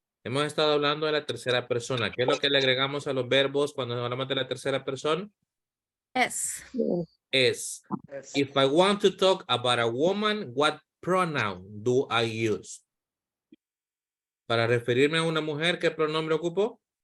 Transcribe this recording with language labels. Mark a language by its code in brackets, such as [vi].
[es] Hemos estado hablando de la tercera persona. ¿Qué es lo que le agregamos a los verbos cuando hablamos de la tercera persona? Es. Es. [en] If I want to talk about a woman, what pronoun do I use? [es] Para referirme a una mujer, ¿qué pronombre ocupo?